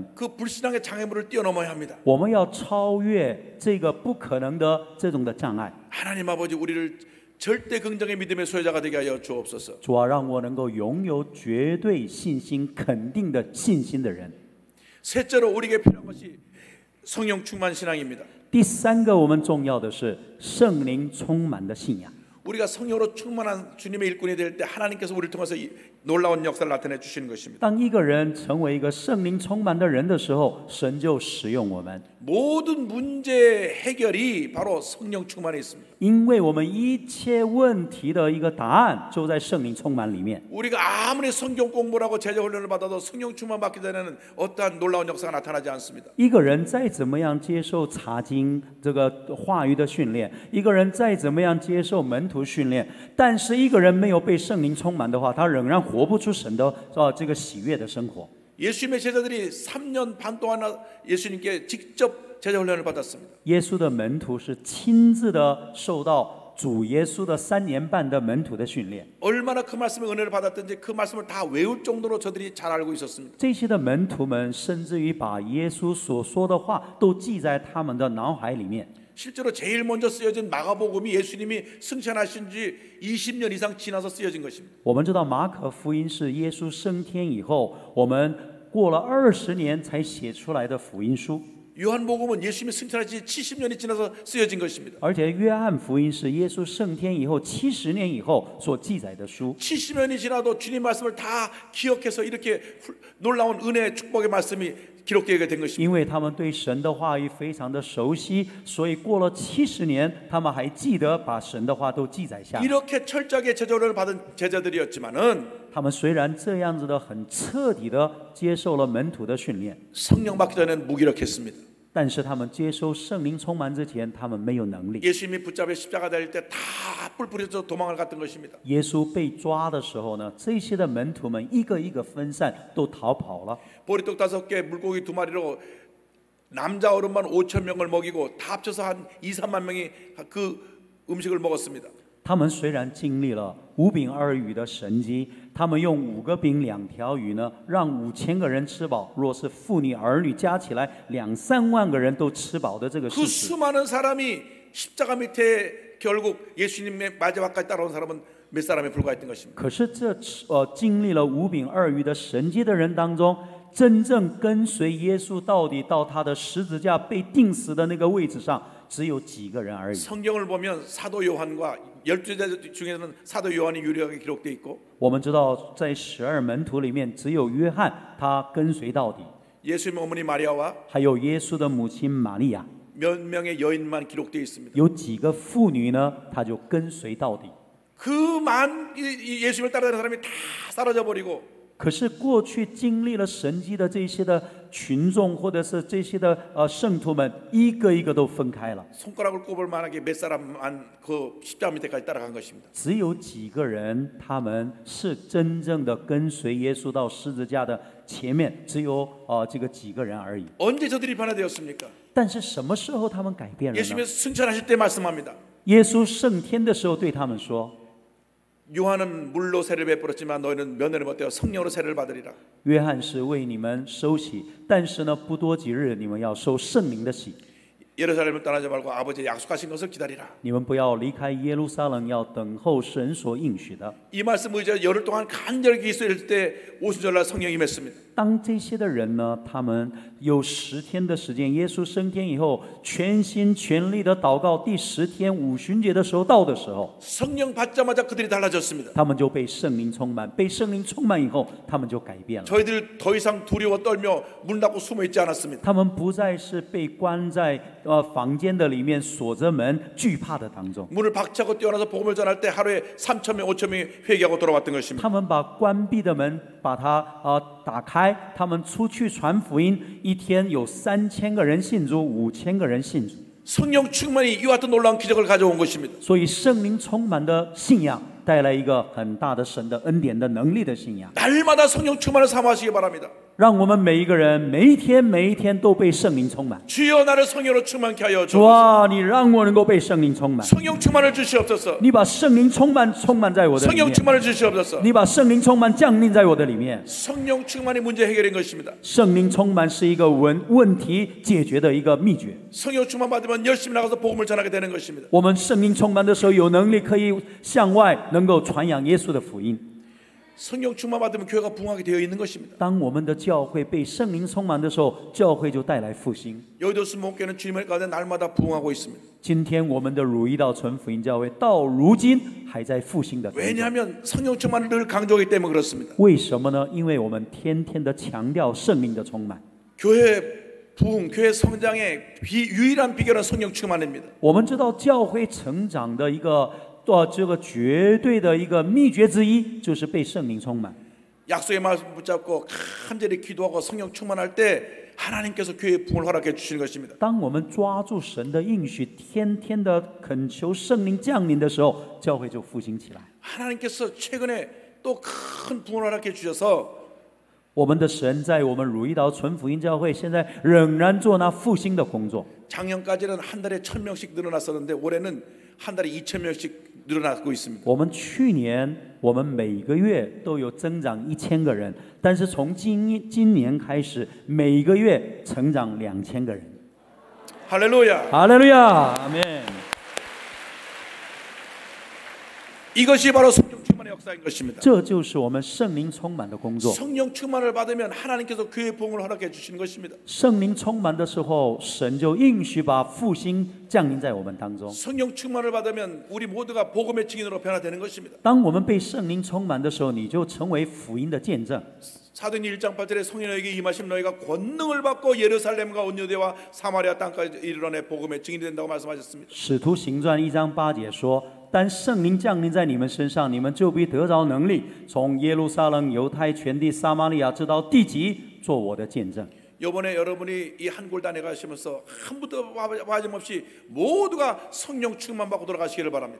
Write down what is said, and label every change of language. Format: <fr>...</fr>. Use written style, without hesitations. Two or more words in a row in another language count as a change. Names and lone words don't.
<ko>그 불신앙의 장애물을 뛰어넘어야 합니다.</ko> <zh>我们要超越这个不可能的这种的障碍。</zh> <ko>하나님 아버지 우리를 절대 긍정의 믿음의 소유자가 되게 하여 주옵소서.</ko> <zh>主啊，让我能够拥有绝对信心、肯定的信心的人。</zh> <ko>셋째로 우리에게 필요한 것이 성령 충만 신앙입니다.</ko> <zh>第三个，我们重要的是圣灵充满的信仰。</zh> <ko>우리가 성령으로 충만한 주님의 일꾼이 될 때 하나님께서 우리를 통해서 이 놀라운 역사를 나타내 주시는 것입니다.</ko> <zh>当一个人成为一个圣灵充满的人的时候，神就使用我们，</zh> <ko>모든 문제 해결이 바로 성령 충만에 있습니다.</ko> <zh>因为我们一切问题的一个答案就在圣灵充满里面。</zh> <ko>우리가 아무리 성경 공부를 하고 제자 훈련을 받아도 성령 충만 받기 전에는 어떠한 놀라운 역사가 나타나지 않습니다.</ko> <zh>一个人再怎么样接受查经这个话语的训练，一个人再怎么样接受门徒训练，但是一个人没有被圣灵充满的话，他仍然活不出神的这个喜悦的生活。</zh> <ko>예수님의 제자들이 3년 반 동안 예수님께 직접 제자 훈련을 받았습니다.</ko> <zh>耶稣的门徒是亲自的受到主耶稣的3年半的门徒的训练。</zh> <ko>얼마나 그 말씀의 은혜를 받았든지 그 말씀을 다 외울 정도로 저들이 잘 알고 있었습니다.</ko> <zh>这些的门徒们甚至于把耶稣所说的话都记在他们的脑海里面。</zh> <ko>실제로 제일 먼저 쓰여진 마가복음이 예수님이 승천하신 지 20년 이상 지나서 쓰여진 것입니다.</ko> <zh>我们知道马可福音是耶稣升天以后，我们过了20年才写出来的福音书。</zh> <ko>요한복음은 예수님이 승천하신 지 70년이 지나서 쓰여진 것입니다.</ko> <zh>而且约翰福音是耶稣升天以后70年以后所记载的书。</zh> <ko>70년이 지나도 주님 말씀을 다 기억해서 이렇게 놀라운 은혜의 축복의 말씀이 기록되게 된 것입니다.</ko> <zh>因为他们对神的话语非常的熟悉，所以过了70年，他们还记得把神的话都记载下。</zh> <ko>이렇게 철저하게 제자훈련을 받은 제자들이었지만은</ko> <zh>他们虽然这样子的很彻底的接受了门徒的训练，</zh> <ko>성령 받기 전에는 무기력했습니다.</ko> <zh>但是他们接受圣灵充满之前，他们没有能力。</zh> <ko>예수님이 붙잡혀 십자가 달릴 때 다 뿔 뿌려서 도망을 갔던 것입니다.</ko> <zh>耶稣被抓的时候呢，这些的门徒们一个一个分散，都逃跑了。</zh> <ko>보리떡 5개, 물고기 2마리로 남자 어른만 5,000명을 먹이고 다 합쳐서 한 2, 3만 명이 그 음식을 먹었습니다.</ko> <zh>他们虽然经历了5饼2鱼的神迹，他们用5个饼2条鱼呢，让5000个人吃饱。若是妇女儿女加起来2、3万个人都吃饱的这个事</zh> <ko>그</ko> <zh>实，</zh> <ko>수많은 사람이 십자가 밑에 결국 예수님의 마지막까지 따라온 사람은 몇 사람에 불과했던 것입니다.</ko> <zh>可是经历了5饼2鱼的神迹的人当中，真正跟随耶稣到底到他的十字架被钉死的那个位置上，只有几个人而已。</zh> <ko>성경을 보면 사도 요한과 12제 중에는 사도 요한이 유일하게 기록되어 있고</ko> <zh>我们知道，在12门徒里面，只有约翰他跟随到底，</zh> <ko>예수님의 어머니 마리아와</ko> <zh>还有耶稣的母亲玛利亚，</zh> <ko>몇 명의 여인만 기록되어 있습니다.</ko> <zh>有几个妇女呢，他就跟随到底。</zh> <ko>그만 예수님을 따라다니는 사람이 다 사라져 버리고</ko> <zh>可是过去经历了神迹的这些的群众，或者是这些的圣徒们，一个一个都分开了。</zh> <ko>손가락을 꼽을 만하게 몇 사람만 그 십자가 밑에까지 따라간 것입니다.</ko> <zh>只有几个人，他们是真正的跟随耶稣到十字架的前面，只有这个几个人而已。</zh> <ko>언제 저들이 변화되었습니까?</ko> <zh>但是什么时候他们改变了呢？</zh> <ko>예수님이 승천하실 때 말씀합니다.</ko> <zh>耶稣升天的时候对他们说：</zh> <ko>요한은 물로 세를 베풀었지만 너희는 면회를 못되어 성령으로 세를 받으리라.</ko> <zh>约翰是为你们受洗，但是呢，不多几日，你们要受圣灵的洗。</zh> <ko>예루살렘을 떠나지 말고 아버지의 약속하신 것을 기다리라.</ko> <zh>你们不要离开耶路撒冷，要等候神所应许的。</zh> <ko>이 말씀 의지하 열흘 동안 간절히 기도했을 때 오순절날 성령이 임했습니다.</ko> <zh>当这些的人呢，他们有10天的时间，耶稣升天以后，全心全力的祷告。第10天五旬节的时候到的时候，</zh> <ko>성령 받자마자 그들이 달라졌습니다.</ko> <zh>他们就被圣灵充满。被圣灵充满以后，他们就改变了。</zh> <ko>저희들 더 이상 두려워 떨며 문 닫고 숨어 있지 않았습니다.</ko> <zh>他们不再是被关在房间的里面锁着门，惧怕的当中。</zh> <ko>문을 박차고 뛰어나서 복음을 전할 때 하루에 3,000명, 5,000명이 회개하고 돌아왔던 것입니다.</ko> <zh>他们把关闭的门把它打开，他们出去传福音，一天有3000个人信主，5000个人信主。</zh> <ko>성령 충만이 이와 같은 놀라운 기적을 가져온 것입니다.</ko> <zh>所以圣灵充满的信仰带来一个很大的神的恩典的能力的信仰。</zh> <ko>날마다 성령 충만을 사모하시기 바랍니다.</ko> <zh>让我们每一个人每一天都被圣灵充满。</zh> <ko>주여 나를 성령으로 충만케 하여</ko> <zh>主</zh> <ko>주옵소서.</ko> <zh>啊，你让我能够被圣灵充满。</zh> <ko>성령 충만을 주시옵소서.</ko> <zh>你把圣灵充满在我的里</zh> <ko>성령</ko> <zh>面。</zh> <ko>충만을 주시옵소서.</ko> <zh>你把圣灵充满降临在我的里面。</zh> <ko>성령 충만이 문제 해결인 것입니다.</ko> <zh>圣灵充满是一个问题解决的一个秘诀。</zh> <ko>성령 충만 받으면 열심히 나가서 복음을 전하게 되는 것입니다.</ko> <zh>我们圣灵充满的时候，有能力可以向外能够传扬耶稣的福音。</zh> <ko>성령 충만 받으면 교회가 부흥하게 되어 있는 것입니다.</ko> <zh>当我们的教会被圣灵充满的时候，教会就带来复兴。</zh> <ko>여의도 순복교는 주님의 가운데 날마다 부흥하고 있습니다.</ko> <zh>今天我们的汝矣岛纯福音教会到如今还在复兴的当中。</zh> <ko>왜냐하면 성령 충만을 늘 강조하기 때문에 그렇습니다.</ko> <zh>为什么呢？因为我们天天的强调圣灵的充满。</zh> <ko>교회 부흥, 교회 성장의 유일한 비결은 성령 충만입니다.</ko> <zh>我们知道教会成长的一个这个绝对的一个秘诀之一，就是被圣灵充满。</zh> <ko>약속의 말씀 붙잡고 간절히 기도하고 성령 충만할 때 하나님께서 교회의 부흥을 허락해 주시는 것입니다.</ko> <zh>当我们抓住神的应许，天天的恳求圣灵降临的时候，教会就复兴起来。</zh> <ko>하나님께서 최근에 또 큰 부흥을 허락해 주셔서</ko> <zh>我们的神在我们汝矣岛纯福音教会现在仍然做那复兴的工作。</zh> <ko>작년까지는 한 달에 1,000명씩 늘어났었는데 올해는 한 달에 2,000명씩 늘어나고 있습니다.</ko> <zh>我们去年我们每个月都有增长1000个人，但是从今年开始，每个月成长2000个人。</zh> <ko>할렐루야.</ko> <zh>哈利路亚，阿门。</zh> <ko>이것이 바로 성령 충만의 역사인 것입니다.</ko> <zh>这就是我们圣灵充满的工作。</zh> <ko>성령 충만을 받으면 하나님께서 교회의 부흥을 허락해 주시는 것입니다.</ko> <zh>圣灵充满的时候，神就应许把复兴降临在我们当中。</zh> <ko>성령 충만을 받으면 우리 모두가 복음의 증인으로 변화되는 것입니다.</ko> <zh>当我们被圣灵充满的时候，你就成为福音的见证。</zh> <ko>사도행전 1장 8절에 성령에게 임하심 너희가 권능을 받고 예루살렘과 온 유대와 사마리아 땅까지 이르러내 복음의 증인이 된다고 말씀하셨습니다.</ko> <zh>使徒行传1章8节说：“当圣灵降临在你们身上，你们就必得着能力，从耶路撒冷、犹太全地、撒玛利亚直到地极，做我的见证。”</zh> <ko>이번에 여러분이 이 한골단에 가시면서 한 분도 빠짐없이 모두가 성령 충만 받고 돌아가시기를 바랍니다.</ko>